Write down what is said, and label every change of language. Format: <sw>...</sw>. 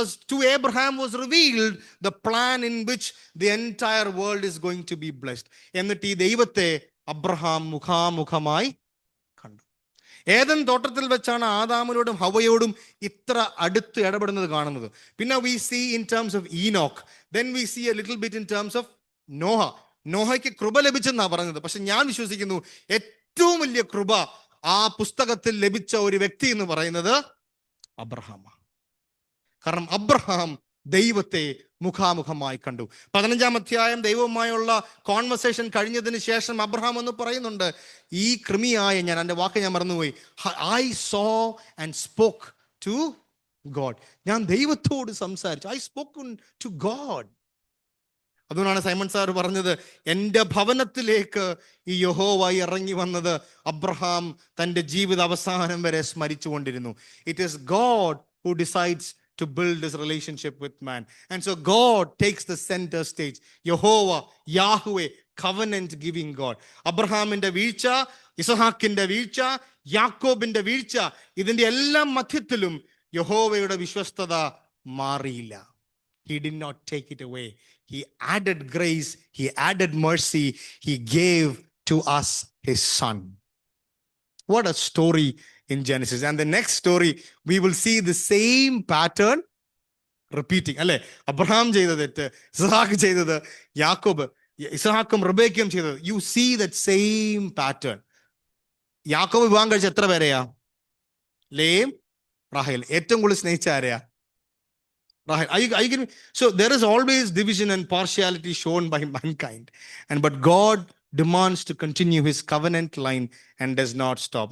<en>To Abraham was revealed the plan in which the entire world is going to be blessed.</en> <ml>എന്നിട്ട് ഈ ദൈവത്തെ Abraham മുഖാമുഖമായി കണ്ടു. Eden തോട്ടത്തിൽ വെച്ചാണ് ആദാമിനോടും ഹവയോടും ഇത്ര അടുത്ത് ഇടപെടുന്നത് കാണുന്നത്.</ml> <en>പിന്നെ we see in terms of Enoch, then we see a little bit in terms of Noah.</en> <ml>നോഹയ്ക്ക് കൃപ ലഭിച്ചെന്നാ പറഞ്ഞത്. പക്ഷെ ഞാൻ വിശ്വസിക്കുന്നു ഏറ്റവും വലിയ കൃപ ആ പുസ്തകത്തിൽ ലഭിച്ച ഒരു വ്യക്തി എന്ന് പറയുന്നത് അബ്രഹാമാണ്. കാരണം അബ്രഹാം ദൈവത്തെ മുഖാമുഖമായി കണ്ടു. 15-ാം അധ്യായം ദൈവവുമായുള്ള കോൺവെർസേഷൻ കഴിഞ്ഞതിന് ശേഷം അബ്രഹാം എന്ന് പറയുന്നുണ്ട്, ഈ കൃമിയായ ഞാൻ, എൻ്റെ വാക്ക് ഞാൻ മറന്നുപോയി,</ml> <en>I saw and spoke to God.</en> <ml>ഞാൻ ദൈവത്തോട് സംസാരിച്ചു.</ml> <en>I spoke to God.</en> <ml>അതുകൊണ്ടാണ് സൈമൺ സാർ പറഞ്ഞത്, എൻ്റെ ഭവനത്തിലേക്ക് ഈ യഹോവ ഇറങ്ങി വന്നത് അബ്രഹാം തൻ്റെ ജീവിത അവസാനം വരെ സ്മരിച്ചുകൊണ്ടിരുന്നു.</ml> <en>It is God who decides to build this relationship with man. And so God takes the center stage. Yehovah, Yahweh, covenant giving God.</en> <ml>അബ്രഹാമിന്റെ വീഴ്ച, ഇസഹാക്കിന്റെ വീഴ്ച, യാക്കോബിന്റെ വീഴ്ച, ഇതിന്റെ എല്ലാം മധ്യത്തിലും യഹോവയുടെ വിശ്വസ്തത മാറിയില്ല.</ml> <en>He did not take it away. He added grace, he added mercy, he gave to us his son. What a story in Genesis. And the next story, we will see the same pattern repeating.</en> <ml>അല്ലെ, Abraham ചെയ്തത് തെറ്റ്, ഇസഹാക്ക് ചെയ്തത്, യാക്കോബ്, ഇസഹാക്കും റിബേക്കയും ചെയ്തത്.</ml> <en>You see that same pattern.</en> <ml>യാക്കോബ് വിവാഹം കഴിച്ച എത്ര പേരെയാ? ലേം, റാഹേൽ. ഏറ്റവും കൂടുതൽ സ്നേഹിച്ച ആരെയാ? റാഹേൽ.</ml> <en>So there is always division and partiality shown by mankind. But God demands to continue his covenant line and does not stop.</en>